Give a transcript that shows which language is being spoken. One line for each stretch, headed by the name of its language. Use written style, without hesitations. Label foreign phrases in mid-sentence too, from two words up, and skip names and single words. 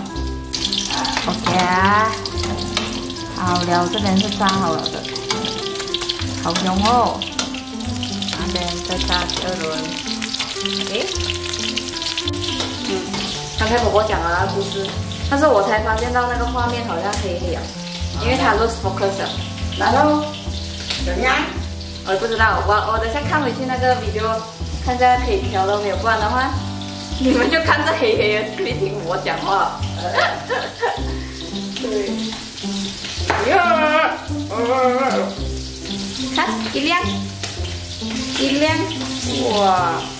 Chinese: OK 啊，好了，這邊是炸好了的，好香哦。那邊再炸第2輪。誒，剛才婆婆講了那個故事，但是我才發現到那個畫面好像黑黑啊，因為它
English: lose focus
Chinese: 了。然後。 怎樣？我也不知道，我等下看回去那個 video， 看下可以調到沒有，不然的話，你們就看着黑黑的，可以聽我講話。對。看一亮，哇！